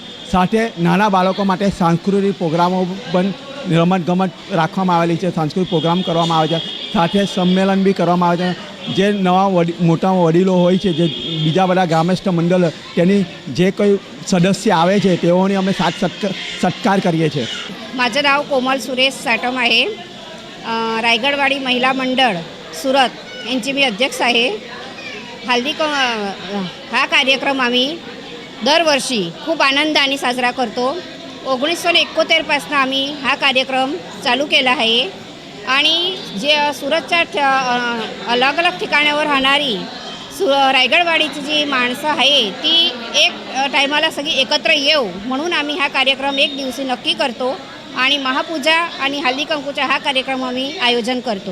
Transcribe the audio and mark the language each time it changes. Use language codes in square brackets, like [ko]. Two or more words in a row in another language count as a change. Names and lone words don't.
[gu] સાથે નાના બાળકો માટે સાંસ્કૃતિક પ્રોગ્રામો પણ રમતગમત રાખવામાં આવેલી છે। સાંસ્કૃતિક પ્રોગ્રામ કરવામાં આવે છે, સાથે સંમેલન બી કરવામાં આવે છે। જે નવા મોટા વડીલો હોય છે, જે બીજા બધા ગ્રામસ્થ મંડળ, તેની જે કોઈ સદસ્ય આવે છે તેઓની અમે સત્કાર કરીએ છીએ। [mr] माझं नाव कोमल सुरेश साटम आहे। रायगडवाडी महिला मंडळ सुरत यांची मी अध्यक्ष आहे। हा कार्यक्रम आम्ही दरवर्षी खूप आनंदाने साजरा करतो। 1971 पासून आम्ही हा कार्यक्रम चालू केला आहे आणि जे सुरतच्या [hi] अलग अलग [mr] ठिकाणावर राहणारी रायगडवाडीची जी माणसं आहे ती एक टायमाला सगळी एकत्र येऊ म्हणून आम्ही हा कार्यक्रम एक दिवशी नक्की करतो आणि महापूजा आणि हल्दी कंकूचा हा कार्यक्रम आम्ही आयोजन करतो।